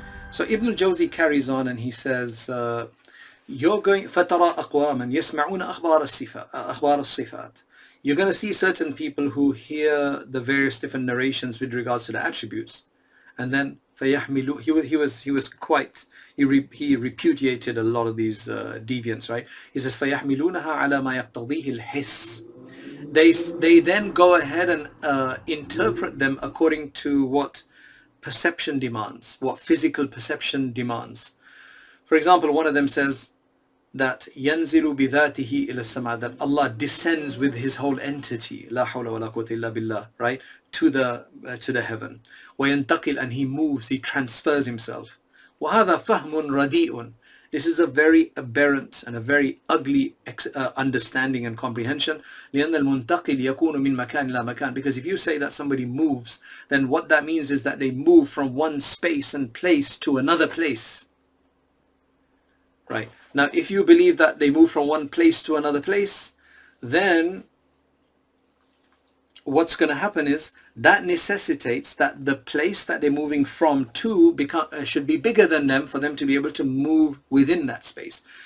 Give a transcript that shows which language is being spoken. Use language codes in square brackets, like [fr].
[en] So Ibn al-Jawzi carries on and he says, you're going [ar] فترى أقواما يسمعون أخبار الصفات. [en] You're going to see certain people who hear the various different narrations with regards to the attributes, and then [ar] فيحملوا, [en] he repudiated a lot of these deviants, right? He says [ar] فيحملونها على ما يقتضيه الحس. [en] They then go ahead and interpret them according to what perception demands, what physical perception demands. For example, one of them says that [ar] ينزل بذاته إلى السماء, [en] that Allah descends with his whole entity, [ar] لا حول ولا قوة إلا بالله, [en] right, to the heaven. [ar] وينتقل, [en] and he moves, he transfers himself. [ar] وهذا فهم رديء. [en] This is a very aberrant and a very ugly understanding and comprehension. [ar] لأن المنتقل يكون من مكان إلى مكان. [en] Because if you say that somebody moves, then what that means is that they move from one space and place to another place. Right. Now, if you believe that they move from one place to another place, then what's going to happen is that necessitates that the place that they're moving from to should be bigger than them for them to be able to move within that space.